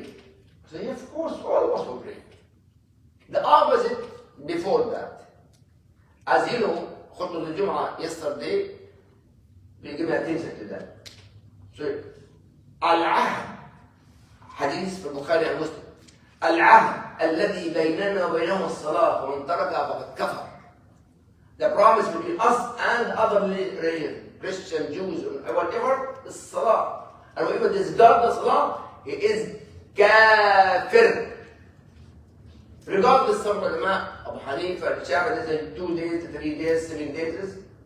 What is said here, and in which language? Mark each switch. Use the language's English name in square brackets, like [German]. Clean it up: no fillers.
[English] I said, yeah, of course, all of us will pray. The opposite before that. As you know, Khutbah al-Jum'ah yesterday, we give attention to that. So, al-ahd, hadith from Bukhari and Muslim. [Arabic] Al-ahd, الذي بيننا وبينهم الصلاة ومن تركها فقد كفر. [English] The promise between us and other religions, Christian, Jews, or whatever, is salah. And whoever disregards the salah, he is kafir. Regardless of ulama, Abu Hanifa, Shafi'i, they say 2 days, 3 days, 7 days.